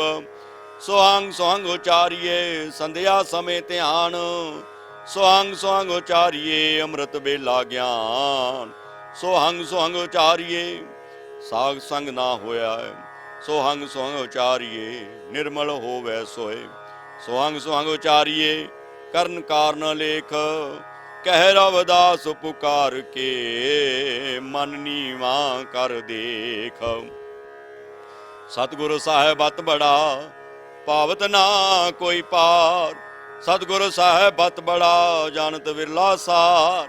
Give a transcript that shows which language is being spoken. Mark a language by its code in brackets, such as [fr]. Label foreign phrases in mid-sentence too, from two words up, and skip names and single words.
[pa] ਸੋਹੰਗ ਸੋਹੰਗ ਉਚਾਰੀਏ ਸੰਧਿਆ ਸਮੇਂ ਧਿਆਨ। ਸੋਹੰਗ ਸੋਹੰਗ ਉਚਾਰੀਏ ਅੰਮ੍ਰਿਤ ਵੇਲਾ ਗਿਆਨ। ਸੋਹੰਗ ਸੋਹੰਗ ਉਚਾਰੀਏ ਸਾਗ ਸੰਗ ਨਾ ਹੋਇਆ। ਸੋਹੰਗ ਸੋਹੰਗ ਉਚਾਰੀਏ ਨਿਰਮਲ ਹੋਵੈ ਸੋਇ। ਸੋਹੰਗ ਸੋਹੰਗ ਉਚਾਰੀਏ ਕਰਨ ਕਾਰਨ ਲੇਖ। ਕਹਿ ਰਵਿਦਾਸ ਪੁਕਾਰ ਕੇ ਮਨ ਨੀਵਾ ਕਰ ਦੇਖ। ਸਤਿਗੁਰ ਸਾਹਿਬ ਅਤ ਬੜਾ ਪਾਵਤ ਨਾ ਕੋਈ ਪਾਰ। ਸਤਿਗੁਰ ਸਾਹਿਬ ਅਤ ਬੜਾ ਜਾਣਤ ਵਿਰਲਾ ਸਾਰ।